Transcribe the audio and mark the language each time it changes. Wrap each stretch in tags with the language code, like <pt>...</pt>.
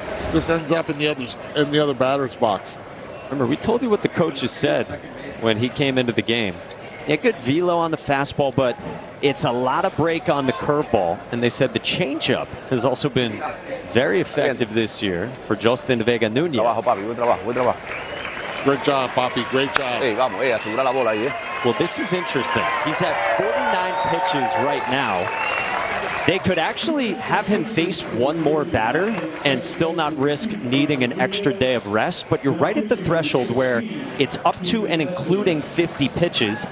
<en>just ends up in the other batter's box. Remember, we told you what the coaches said when he came into the game. He had good velo on the fastball, but it's a lot of break on the curveball. And they said the changeup has also been very effective this year for Justin Vega Nunez.</en> <es>Trabajo, papi, buen trabajo, buen trabajo.</es> <en>Great job, Papi. Great job.</en> <es>Hey, vamos, asegura la bola ahí,</es> <en>Well, this is interesting. He's at 49 pitches right now. They could actually have him face one more batter and still not risk needing an extra day of rest. But you're right at the threshold where it's up to and including 50 pitches.</en>